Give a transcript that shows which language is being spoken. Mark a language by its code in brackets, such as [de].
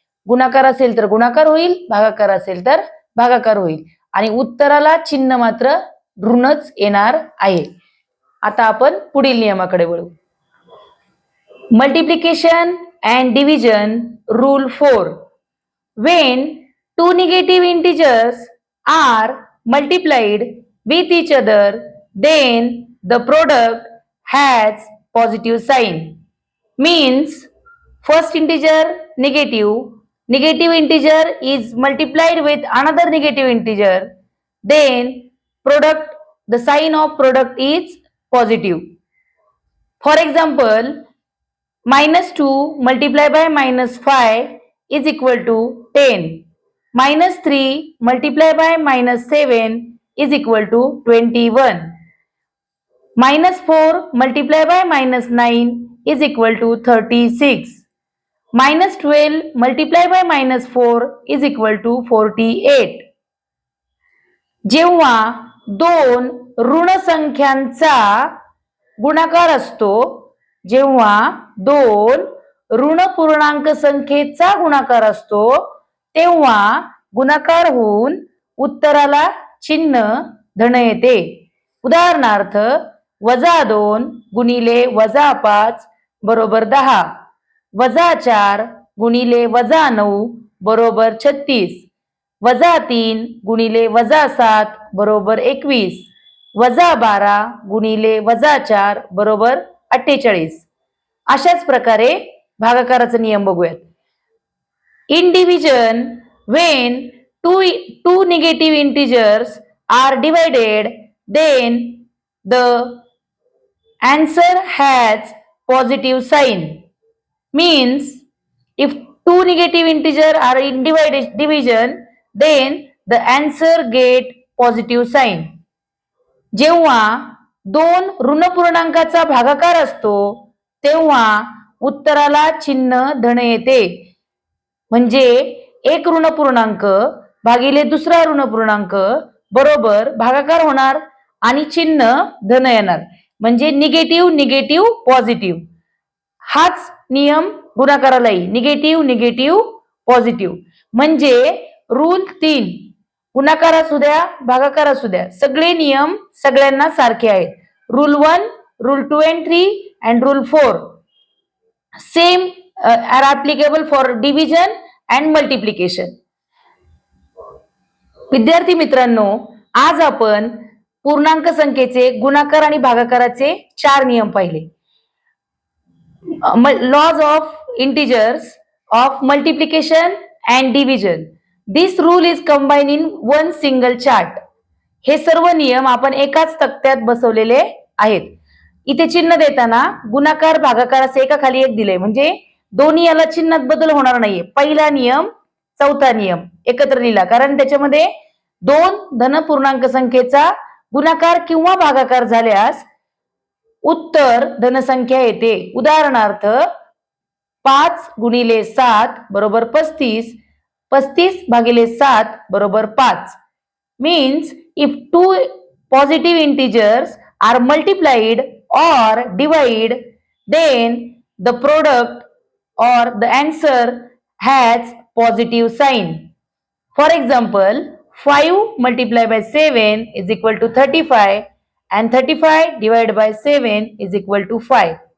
[mr] गुणाकार असेल तर गुणाकार होईल, भागाकार असेल तर भागाकार होईल आणि उत्तराला चिन्ह मात्र ऋणच येणार आहे. आता आपण पुढील नियमाकडे वळू. [en] Multiplication and division rule 4. When two negative integers are multiplied with each other, then the product has positive sign. Means first integer negative integer is multiplied with another negative integer, then the sign of product is positive. For example, -2 multiplied by -5 is equal to 10. -3 multiplied by -7 is equal to 21. -4 multiplied by -9 is equal to 36. -12 multiplied by -4 is equal to 48. [mr] जेव्हा दोन ऋण संख्यांचा गुणाकार असतो, जेव्हा दोन ऋण पूर्णांक संख्येचा गुणाकार असतो तेव्हा गुणाकार होऊन उत्तराला चिन्ह धन येते. उदाहरणार्थ -2 गुणिले -5 बरोबर 10, -4 गुणिले -9 बरोबर 36, -3 गुणिले -7 बरोबर 21, -12 गुणिले -4 बरोबर 48. अशाच प्रकारे भागाकाराचा नियम बघूयात. In division, when two negative integers are divided, then the answer has positive sign. Means, if two negative integers are in division, then the answer get positive sign. जेव्हा दोन ऋणपूर्णांकाचा भागाकार असतो तेव्हा उत्तराला चिन्ह धन येते. म्हणजे एक ऋणपूर्णांक भागिले दुसरा ऋणपूर्णांक बरोबर भागाकार होणार आणि चिन्ह धन येणार. म्हणजे निगेटिव्ह निगेटिव्ह पॉझिटिव्ह. हाच नियम गुणाकारालाही निगेटिव्ह निगेटिव्ह पॉझिटिव्ह. म्हणजे रूल 3 गुणाकार असू द्या भागाकार असू द्या सगळे नियम सगळ्यांना सारखे आहेत. [en] Rule 1, rule 2 and 3 and rule 4 same are applicable for division and multiplication. [mr] विद्यार्थी मित्रांनो, आज आपण पूर्णांक संख्येचे गुणाकार आणि भागाकाराचे 4 नियम पाहिले. [en] Laws of integers of multiplication and division. This rule is combined in one single chart. [mr] हे सर्व नियम आपण एकाच तक्त्यात बसवलेले आहेत. इथे चिन्ह देताना गुणाकार भागाकार असे एकाखाली एक दिले. म्हणजे दोन्ही याला चिन्हात बदल होणार नाहीये. पहिला नियम चौथा नियम एकत्र लिहिला, कारण त्याच्यामध्ये दोन धनपूर्णांक संख्येचा गुणाकार किंवा भागाकार झाल्यास उत्तर धनसंख्या येते. उदाहरणार्थ 5 गुणिले 7 बरोबर 35. 35 भागिले 7 बरोबर 5. [en] Means if two positive integers are multiplied or divide, then the product or the answer has positive sign. For example, 5 multiplied by 7 is equal to 35 and 35 divided by 7 is equal to 5.